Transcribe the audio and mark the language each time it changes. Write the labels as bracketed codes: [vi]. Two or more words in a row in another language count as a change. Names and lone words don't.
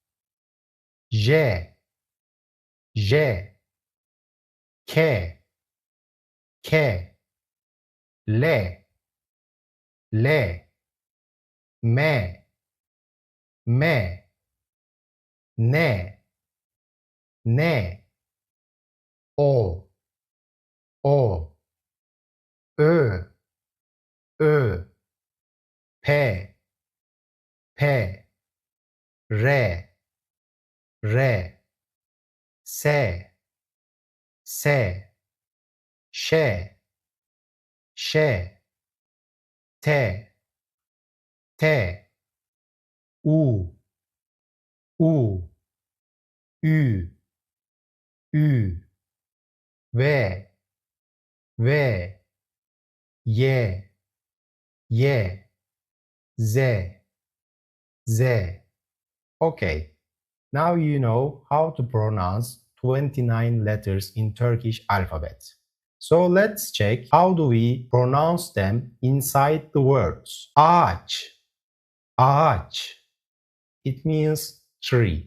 [tr] J, J, K, K, L, L, M, M, N, N, O, O, Ö, Ö, P, P, R, R, S, S, Ş, Ş, T, T, U, U, Ü, Ü, V, V, Y, Y, Z, Z. [en] Okay, now you know how to pronounce 29 letters in Turkish alphabet. So let's check how do we pronounce them inside the words. [tr] Ağaç, ağaç. [en] It means tree.